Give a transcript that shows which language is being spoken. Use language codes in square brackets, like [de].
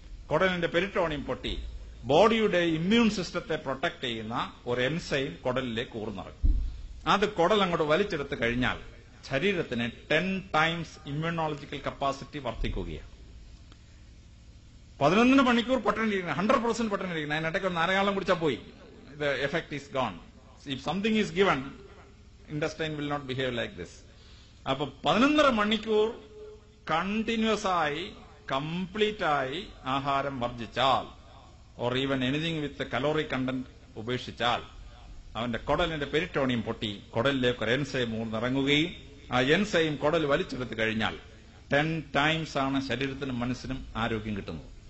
[ml] കുടലിന്റെ peritoneum പൊട്ടി ബോഡിയുടെ immune സിസ്റ്റത്തെ പ്രൊട്ടക്ട് ചെയ്യുന്ന ഒരു എൻസൈം കുടലിലേക്ക് ഊർന്നിറങ്ങും. അത് കുടൽ അങ്ങോട്ട് വലിച്ചെടുത്ത് കഴിഞ്ഞാൽ ശരീരത്തിന് 10 ടൈംസ് ഇമ്മ്യൂണോളജിക്കൽ കപ്പാസിറ്റി വർദ്ധിക്കുകയാണ്. 11 മണിക്കൂർ പട്ടണിരിക്കുന്നത്, 100% പട്ടണിരിക്കുന്നത്. അതിനിടയ്ക്ക് ഒരു നാരകാളം കുടിച്ചാൽ പോയി, [en] the effect is gone. If something is given, intestine will not behave like this. [ml] അപ്പൊ 11.5 മണിക്കൂർ കണ്ടിന്യൂസ് ആയി കംപ്ലീറ്റ് ആയി ആഹാരം വർജിച്ചാൽ, [en] or even anything with calorie content [ml] ഉപേക്ഷിച്ചാൽ, അവന്റെ കുടലിന്റെ പെരിറ്റോണിയം പൊട്ടി കുടലിലേക്ക് ഒരു എൻസൈം ഊർന്നിറങ്ങുകയും ആ എൻസൈം കുടൽ വലിച്ചെടുത്ത് കഴിഞ്ഞാൽ 10 ടൈംസ് ആണ് ശരീരത്തിനും മനസ്സിനും ആരോഗ്യം കിട്ടുന്നത്.